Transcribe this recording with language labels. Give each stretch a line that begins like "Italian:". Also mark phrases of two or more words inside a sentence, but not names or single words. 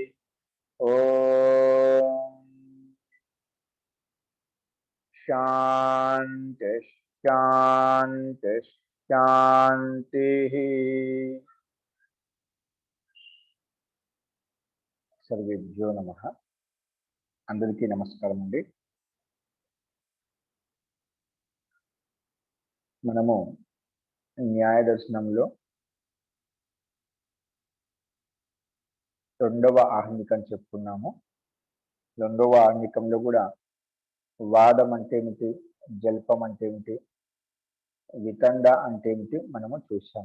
Sanskrit: ओम शांति शांति शांति। सर्वेभ्यो नमः।
Telugu: అందరికీ నమస్కారం అండి। మనము న్యాయ దర్శనంలో రెండవ ఆహ్నికం చెప్పుకున్నాము. రెండవ ఆహ్నికంలో కూడా వాదం అంటే ఏమిటి, జల్పం అంటే ఏమిటి, వితండ అంటే ఏమిటి మనము చూసాము.